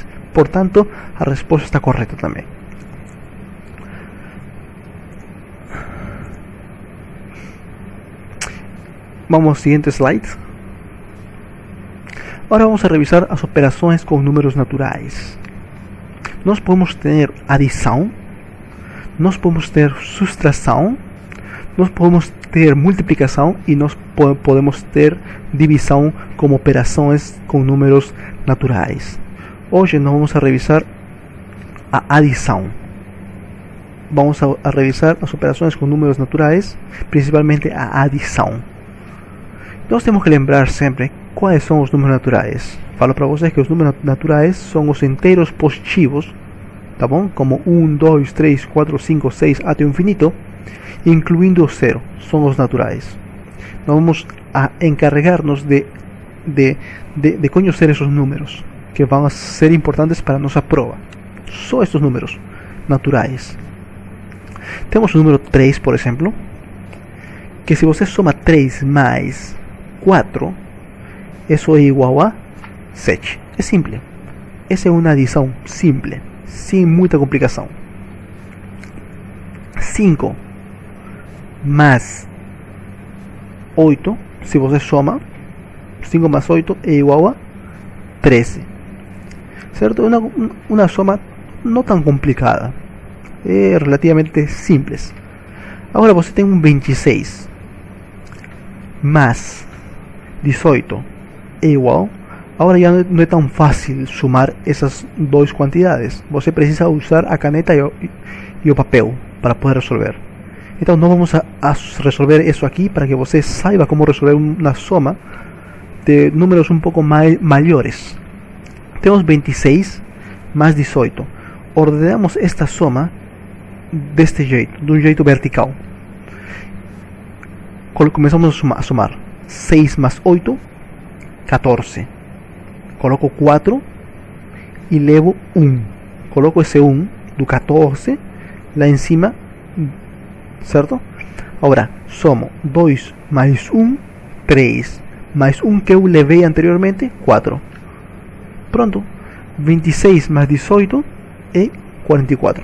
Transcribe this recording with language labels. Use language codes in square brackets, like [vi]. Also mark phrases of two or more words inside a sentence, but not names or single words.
[es] Por tanto, la respuesta está correcta también. Vamos al siguiente slide. Ahora vamos a revisar las operaciones con números naturales. [pt] Nós podemos [es] tener adición, [pt] nós podemos ter sustracción, nós podemos ter [es] multiplicación y [pt] nós podemos ter [es] división como operaciones con números naturales. Hoy nos vamos a revisar a adición. Vamos a revisar las operaciones con números naturales, principalmente a adición. [pt] Nós temos que lembrar sempre quais são os números naturais. Falo para vocês que os números naturais são os inteiros positivos, tá bom? Como 1, 2, 3, 4, 5, 6 até o infinito, incluindo o zero, são os naturais. Nós vamos a encarregar-nos de conhecer esses números, que vão ser importantes para a nossa prova. Só estes números naturais. Temos o número 3, por exemplo, que se você soma 3 mais 4, [es] eso es igual a 7. Es simple. Esa es una adición simple, sin mucha complicación. 5 más 8, si [pt] você soma, [es] 5 más 8 es igual a 13. ¿Cierto? Una soma no tan complicada. Es relativamente simples. Ahora [pt] você tem [es] un 26 más 18 é igual. Ahora ya no es tan fácil sumar esas dos cantidades. [pt] Você precisa usar a caneta [es] y el papel [pt] para poder resolver. [es] Entonces no vamos a resolver eso aquí para que [pt] você saiba [es] cómo resolver una soma de números un poco mayores. Tenemos 26 más 18. Ordenamos esta soma de este jeito, de un jeito vertical. Comenzamos a sumar 6 más 8, 14. Coloco 4 y levo 1. [pt] Coloco ese 1 do 14 lá em cima, certo? Ahora somo 2 mais 1, 3, mais 1 que eu levei anteriormente, 4. Pronto, 26 más 18 é 44.